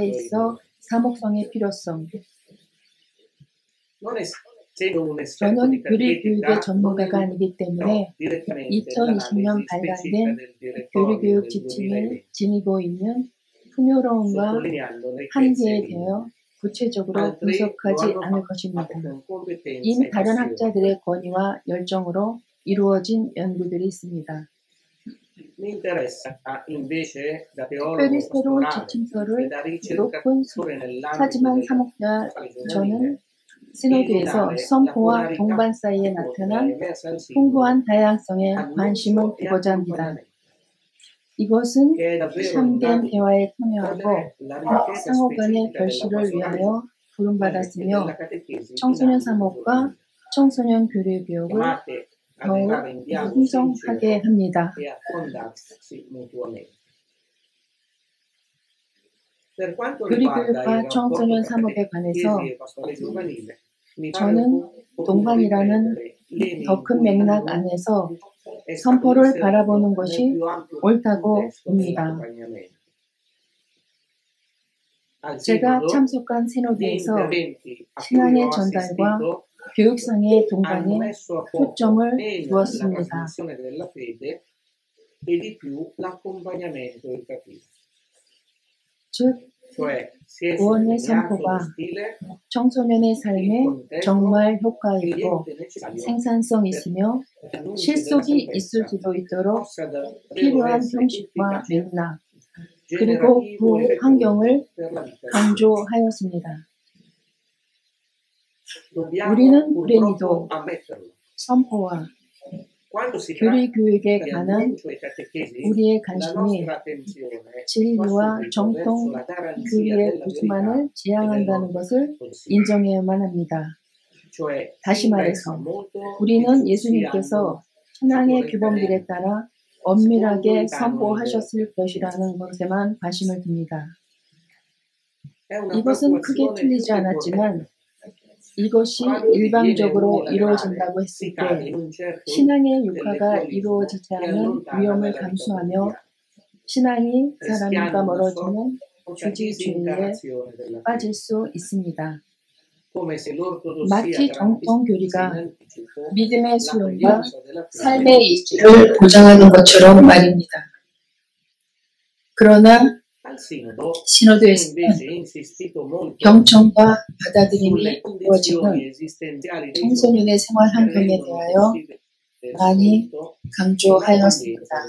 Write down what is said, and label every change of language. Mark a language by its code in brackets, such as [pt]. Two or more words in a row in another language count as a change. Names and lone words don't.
[it] dell'annuncio [ko] 있어 사목성의 필요성. [it] non essendo un esperto [ko] 저는 [it] di [ko] 교리교육의 [it] catechica, non [ko] 전문가가 아니기 때문에 [it] direttamente [ko] 2020년 [it] l'analisi [ko] 발간된 [it] specifica del direttorio [ko] 교리교육 [it] del [ko] 지침을 [it] 2020, [ko] 지니고 있는 풍요로움과 [it] sottolineando le [ko] 한계에 [it] chiarezze [ko] 대해 구체적으로 [it] altri lo [ko] 분석하지 [it] hanno [ko] 않을 [it] fatto [ko] 것입니다. [it] con competenza [ko] 이미 [it] e [ko] 다른 [it] passione. [ko] 학자들의 권위와 열정으로 이루어진 연구들이 있습니다. [it] Mi interessa invece da teologo [ko] 특별히 새로운 [it] pastorale e [ko] 지침서를 [it] da [ko] 높은 [it] ricercatore nell'ambito [ko] 사지만 [it] della [ko] 사목자 [it] pastorale [ko] 저는 [it] giovanile [ko] 시노드에서 [it] illuminare la [ko] 선포와 [it] pluralità [ko] 동반 사이에 [it] prodotta e [ko] 나타난 [it] emersa al singolo [ko] 풍부한 다양성에 [it] annuncio [ko] 관심을 [it] e [ko] 두고자 합니다. [it] accompagnamento, [ko] 이것은 [it] che è davvero [ko] 참된 [it] nato [ko] 대화에 참여하고 [it] per la ricchezza [ko] 상호 간의 [it] specifica della [ko] 결실을 [it] pastorale [ko] 위하여 [it] e [ko] 부름받았으며 [it] della catechesi in [ko] 청소년 [it] ambito [ko] 사목과 [it] giovanile, [ko] 청소년 교리교육을 [it] chiamate ad [ko] 더욱 [it] entrare in dialogo [ko] 풍성하게 [it] sincero [ko] 합니다. [it] e a fondarsi mutuamente. Per quanto riguarda il [ko] 교리교육과 [it] rapporto [ko] 청소년 [it] tra [ko] 사목에 관해서 [it] catechesi e pastorale giovanile, mi pare [ko] 저는 [it] opportuno [ko] 동반이라는 [it] riprendere l'emi [ko] 더 [it] in [ko] 큰 [it] cui [ko] 맥락 [it] l'annuncio [ko] 안에서 [it] è stato [ko] 선포를 [it] inserito [ko] 바라보는 [it] nel [ko] 것이 [it] più ampio [ko] 옳다고 [it] contesto [ko] 봅니다. [it] dell'accompagnamento. Al [ko] 제가 [it] sinodo, [ko] 참석한 [it] gli [ko] 시노드에서 [it] interventi a cui [ko] 신앙의 [it] ho [ko] 전달과 [it] assistito [ko] 교육상의 [it] hanno [ko] 동반에 [it] messo a fuoco [ko] 초점을 [it] e la [ko] 두었습니다. [it] trasmissione della fede e di più l'accompagnamento educativo. [ko] 즉 [it] Cioè si è [ko] 구원의 [it] sottolineato [ko] 선포가 [it] lo stile [ko] 청소년의 [it] il [ko] 삶에 [it] contesto [ko] 정말 [it] e [ko] 효과있고 [it] l'ambiente necessario [ko] 생산성 있으며 [it] per l'annuncio della [ko] 실속이 있을 [it] salvezza [ko] 수도 있도록 [it] possa davvero [ko] 필요한 [it] essere [ko] 형식과 [it] efficace, [ko] 맥락 그리고 그 [it] generativo e [ko] 환경을 [it] fecondо per la vita di tutti. [ko] 강조하였습니다. [it] Dobbiamo [ko] 우리는 [it] purtroppo [ko] 불행히도 [it] ammetterlo. [ko] 선포와 [it] Quando si tratta [ko] 교리 교육에 [it] di [ko] 관한 [it] annuncio e catechesi, [ko] 우리의 [it] la [ko] 관심이 [it] nostra attenzione va [ko] 진리와 [it] subito verso [ko] 정통 [it] la garanzia [ko] 교리의 [it] della verità [ko] 부수만을 [it] e [ko] 지향한다는 것을 [it] dell'ortodossia. [ko] 인정해야만 합니다. [it] Cioè, [ko] 다시 [it] si [ko] 말해서 [it] interessa molto che [ko] 우리는 [it] tutti hanno [ko] 예수님께서 신앙의 규범들에 따라 엄밀하게 선포하셨을 것이라는 것에만 관심을 둡니다. [it] è una [ko] 이것은 크게 [it] preoccupazione più [ko] 틀리지 [it] che [ko] 않았지만 [it] corretta. [ko] 이것이 [it] Quando diviene [ko] 일방적으로 [it] unilaterale, [ko] 이루어진다고 했을 [it] si cade [ko] 때 [it] in un certo [ko] 신앙의 육화가 [it] intellettualismo [ko] 이루어지지 [it] che [ko] 않은 [it] allontana [ko] 위험을 [it] dalla vita [ko] 감수하며 [it] quotidiana. [ko] 신앙이 사람과 [it] rischiando una [ko] 멀어지는 [it] sorta di [ko] 주지주의에 [it] disincarnazione della fede. [ko] 빠질 수 있습니다. 마치 정통교리가 믿음의 수용과 삶의 이치를 보장하는 것처럼 말입니다. 그러나 시노도에서는 경청과 받아들임이 이루어지는 청소년의 생활 환경에 대하여 많이 강조하였습니다.